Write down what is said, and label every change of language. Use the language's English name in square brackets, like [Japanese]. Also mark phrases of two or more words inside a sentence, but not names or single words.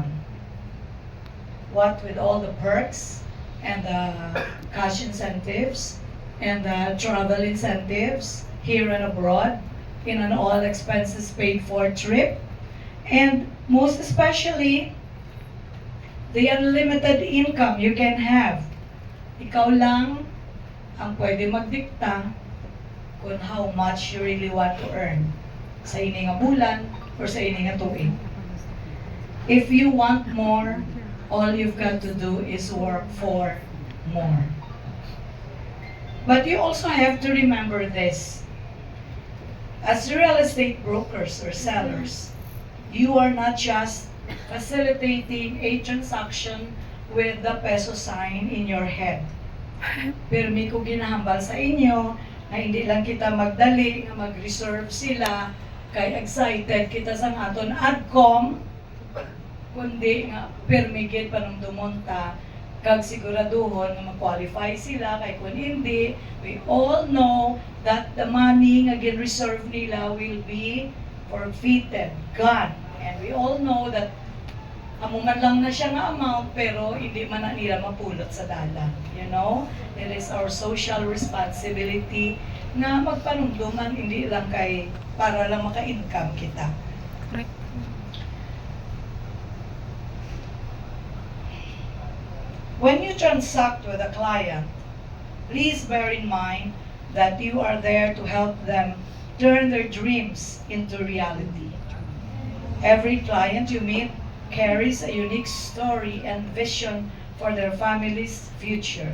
[English] What with all the perks and the cash incentives and the travel incentives here and abroad in an all expenses paid for trip, and most especially, the unlimited income you can have. [Hiligaynon] Ikaw lang ang pwede magdikta kung [English] how much you really want to earn [Hiligaynon] sa ini nga bulan or sa ini nga tuig. [English] If you want more, all you've got to do is work for more. But you also have to remember this. As real estate brokers or sellers, you are not just facilitating a transaction with the peso sign in your head. [Hiligaynon] Pero may ko ginahambal sa inyo na hindi lang kita magdali, nga mag-reserve sila, kay excited kita sa aton adcom, kundi nga permigid pa nung dumonta, kag siguraduhon nga mag-qualify sila, kay kung hindi, [English] we all know that the money [Hiligaynon] nga gin-reserve nila [English] will be forfeited, gone. And we all know that [Hiligaynon] amuman lang na siya nga amount, pero hindi man na nila mapulot sa dalan. [English] You know, it is our social responsibility [Hiligaynon] na magpanumduman, hindi lang kay para lang maka-income kita. [English] When you transact with a client, please bear in mind that you are there to help them turn their dreams into reality. Every client you meet carries a unique story and vision for their family's future.